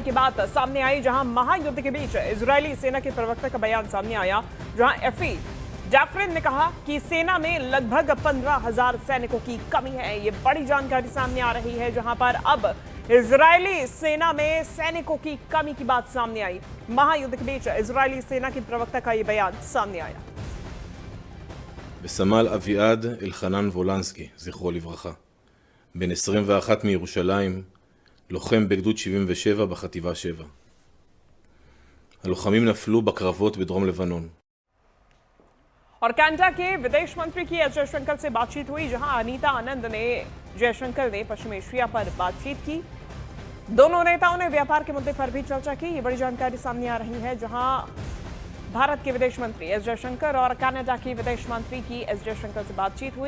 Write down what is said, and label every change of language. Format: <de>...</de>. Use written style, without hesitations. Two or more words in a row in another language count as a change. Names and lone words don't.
<hi>की बात सामने आई, जहां महायुद्ध के बीच इजरायली सेना के प्रवक्ता का बयान सामने आया, जहां एफी जाफरिन ने कहा कि सेना में लगभग 15,000 सैनिकों की कमी है। ये बड़ी जानकारी सामने आ रही है, जहां पर अब इजरायली सेना में सैनिकों की कमी की बात सामने आई। महायुद्ध के बीच इजरायली सेना के प्रवक्ता का ये बयान सामने आया।</hi> <he>בסמל אביעד אלחנן וולנסקי, זכרו לברכה, בן 21 מירושלים, לוחם בגדוד 77 בחטיבה 7. הלוחמים נפלו בקרבות בדרום לבנון.</he> <hi>और कनाडा के विदेश मंत्री की एस जयशंकर से बातचीत हुई, जहां अनीता आनंद ने जयशंकर ने पश्चिम एशिया पर बातचीत की। दोनों नेताओं ने व्यापार के मुद्दे पर भी चर्चा की। ये बड़ी जानकारी सामने आ रही है, जहां भारत के विदेश मंत्री एस जयशंकर और कनाडा के विदेश मंत्री की एस जयशंकर से बातचीत हुई।</hi>